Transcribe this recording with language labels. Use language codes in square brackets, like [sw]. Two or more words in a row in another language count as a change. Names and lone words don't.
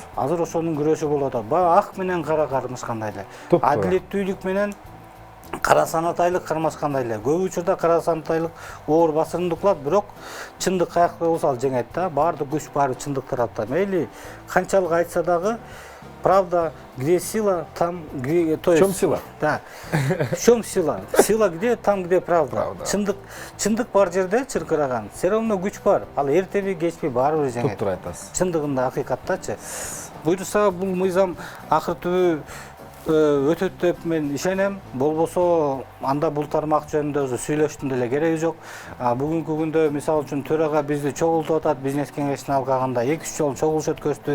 [ky] Азыр ошонун күрөшү болуп атат. Ак менен кара кармашкандай эле. Адилеттүүлүк менен кара санатайлык кармашкандай эле. Көп учурда кара санатайлык оор басымдык кылат, бирок чындык каякта болсо ал жеңет да. Баардык күч баары чындык тарапта. Мейли канчалык айтса дагы, [ru] правда, где сила, там где, то есть. В чем сила? Да. В чем сила? Сила где, там где правда. [ky] Чындык бар жерде чыркыраган. [ru] Все равно [ky] күч бар. Ал эртеби кечпи баары бир жеңет. Топтур айтасыз. Чындыгында акыйкаттачы. Буйрса бул мыйзам акыр түбү өтөт деп мен ишенем. Болбосо анда бул тармак жөнүндө сүйлөштүн деле кереги жок. Бүгүнкү күндө мисалы үчүн төрага бизди чогултуп атат, бизнес кеңешине алганда 2-3 жолу чогулуш өткөздү.